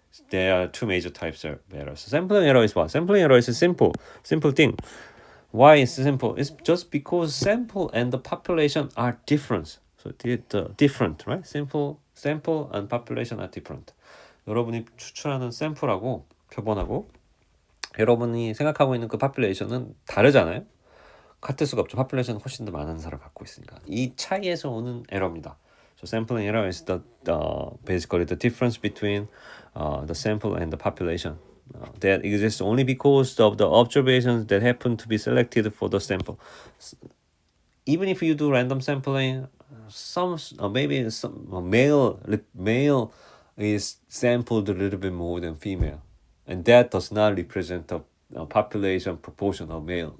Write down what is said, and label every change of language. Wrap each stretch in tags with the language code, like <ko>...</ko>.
<en>There are two major types of errors. Sampling error is what? Sampling error is a simple thing. Why is it simple? It's just because sample and the population are different. So different, right? Sample and population are different.</en> <ko>여러분이 추출하는 샘플하고 표본하고 여러분이 생각하고 있는 그 population은 다르잖아요. 같을 수가 없죠. population은 훨씬 더 많은 사람을 갖고 있으니까. 이 차이에서 오는 에러입니다.</ko> <en>So sampling error is basically the difference between the sample and the population. That exists only because of the observations that happen to be selected for the sample. Even if you do random sampling, maybe some male is sampled a little bit more than female, and that does not represent the population proportion of male.</en>